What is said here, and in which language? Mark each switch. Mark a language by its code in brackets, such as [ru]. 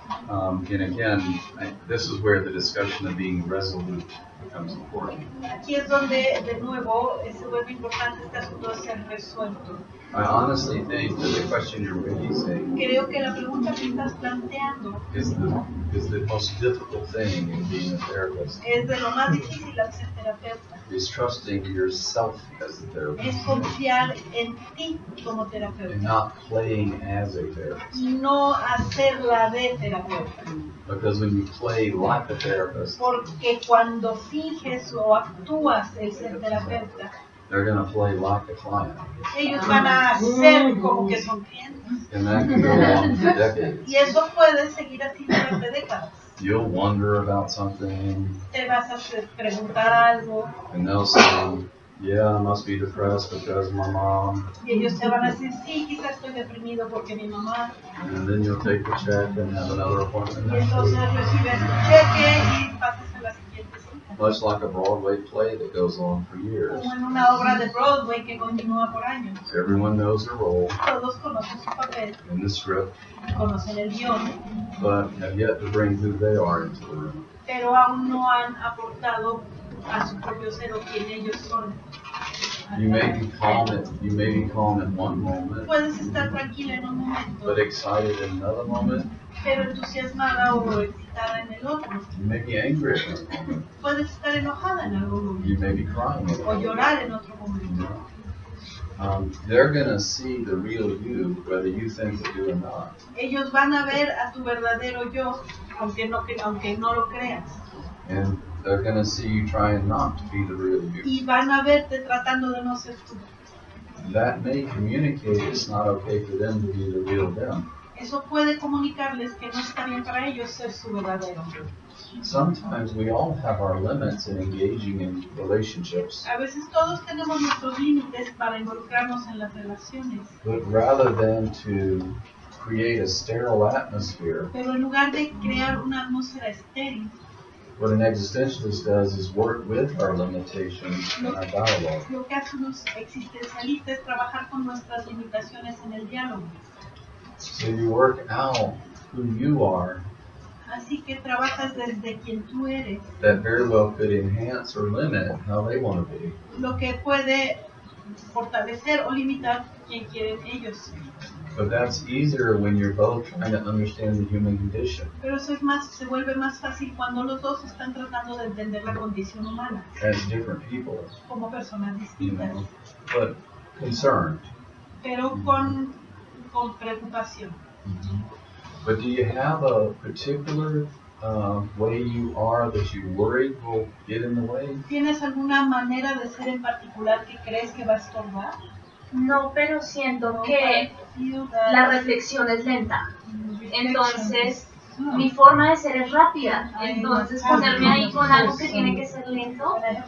[en] And again, this is where the discussion of being resolute becomes important. [es] Aquí es donde, de nuevo, se vuelve importante este asunto de ser resuelto. [en] I honestly think that the question you're raising [es] Creo que la pregunta que estás planteando [en] is the most difficult thing in being a therapist. [es] es de lo más difícil al ser terapeuta. [en] Is trusting yourself as a therapist. [es] Es confiar en ti como [en] And [es] terapeuta. [en] not playing as a therapist. [es] Y no hacerla de terapeuta. [en] Because when you play like a therapist, [es] Porque cuando finges o actúas el ser terapeuta, [en] they're going to play like a client. [es] ellos van a hacer como que son clientes. [en] And that can go on for decades. [es] Y eso puede seguir así durante décadas. [en] You'll wonder about something, [es] Te vas a preguntar algo [en] and they'll say, yeah, I must be depressed because my mom. [es] y ellos te van a decir, sí, quizás estoy deprimido porque mi mamá. [en] And then you'll take the check and have another appointment [es] Y [en] next [es] entonces [en] week. [es] recibes un cheque y pasas a la siguiente cita. [en] Much like a Broadway play that goes on for years. [es] Como en una obra de Broadway que continúa por años. [en] Everyone knows their role [es] Todos conocen su papel, [en] in the script, [es] conocen el guión, [en] but have yet to bring who they are into the room. [es] pero aún no han aportado a su propio ser o quien ellos son. [en] You may be calm at one moment, [es] Puedes estar tranquila en un momento, [en] but excited in another moment. [es] pero entusiasmada o excitada en el otro. [en] You may be angry at one moment. [es] Puedes estar enojada en algún momento [en] You may be crying at [es] o [en] one moment. [es] llorar en otro momento. [en] They're going to see the real you, whether you think they do or not. [es] Ellos van a ver a tu verdadero yo, aunque no lo creas. [en] And they're going to see you trying not to be the real you. [es] Y van a verte tratando de no ser tú. [en] That may communicate it's not okay for them to be the real them. [es] Eso puede comunicarles que no está bien para ellos ser su verdadero yo. [en] Sometimes we all have our limits in engaging in relationships, [es] A veces todos tenemos nuestros límites para involucrarnos en las relaciones, [en] but rather than to create a sterile atmosphere, [es] pero en lugar de crear una atmósfera estéril, [en] what an existentialist does is work with our limitations in our dialogue. [es] lo que hacen los existencialistas es trabajar con nuestras limitaciones en el diálogo. [en] So you work out who you are [es] Así que trabajas desde quien tú eres, [en] that very well could enhance or limit how they want to be. [es] lo que puede fortalecer o limitar quien quieren ellos ser. [en] But that's easier when you're both trying to understand the human condition [es] Pero eso se vuelve más fácil cuando los dos están tratando de entender la condición humana [en] as different people, [es] como personas [en] you [es] distintas, [en] know, but concerned. [es] pero con preocupación. [en] But do you have a particular way you are that you worry will get in the way? [es] ¿Tienes alguna manera de ser en particular que crees que va a estorbar? No, pero siento que la reflexión es lenta. Entonces, mi forma de ser es rápida. Entonces, ponerme ahí con algo que tiene que ser lento.